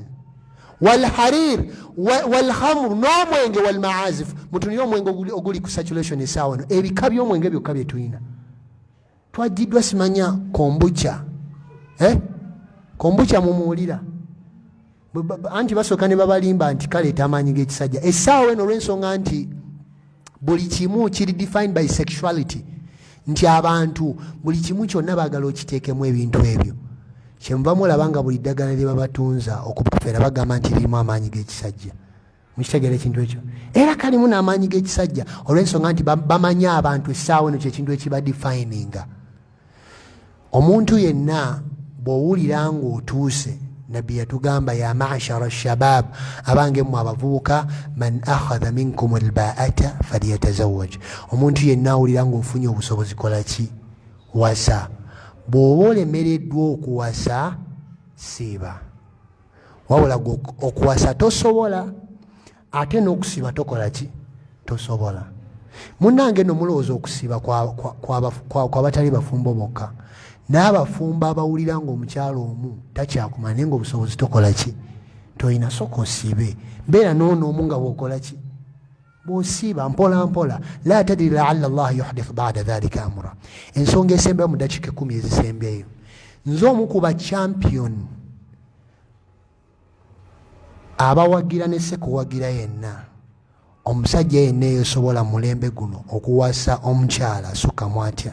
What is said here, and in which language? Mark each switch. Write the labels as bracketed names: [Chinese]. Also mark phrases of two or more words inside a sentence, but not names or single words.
[Arabic] والحرير والخمر [Ganda] n'omwenge walmaazif, mutunire omwenge oguli ku saturation essaawa eno. Ebika by'omwenge byokka bye tulina. Twajiddwa simanya kombucha. Kombucha mumuwulira anti basooka ne babalimba nti kaleeta amaanyi g'ekisajja. Essaawa eno olw'ensonga nti buli kimu kiri [English] defined by sexuality, [Ganda] nti abantu buli kimu kyonna baagala okiteekemu ebintu ebyo. Kyemuva mulaba nga buli ddagala lye babatunza okubafeera bagamba nti lirimu amaanyi g'ekisajja. Mukitegera ekintu ekyo? Era kalimu n'amaanyi g'ekisajja olw'ensonga nti bamanyi abantu essaawa eno kyekintu ekiba defininga. Omuntu yenna bw'owulira ng'otuuse, nabbi yatugamba [Arabic] يا معشر شباب, [Ganda] abange mu abavubuka, [Arabic] من استطاع منكم الباءة فليتزوج. [Ganda] Omuntu yenna awulira ng'ofunye obusobozi kola ki? Wasa. Bw'oba olemereddwa okuwasa siiba, wabula okuwasa tosobola, ate n'okusiiba tokola ki? Tosobola. Munnange no mulowooza okusiiba kwa batali bafumbo bokka. N'abafumba abawulira ng'omukyalo omu takyakumanya naye ng'obusobozi tokola ki? Toyina, sooka osiibe. Mbeera n'onoomu nga bw'okola ki? Bw'osiiba mpola mpola. [Arabic] لا تدري لعل الله يحدث بعد ذلك أمرا. [Ganda] Ensonga esembeyo mu dakiika 10 ezisembeyo. Nze omu ku ba champion abawagira ne sekuwagira yenna, omusajja yenna eyosobola mulembe guno okuwasa omukyala asukkamu atya?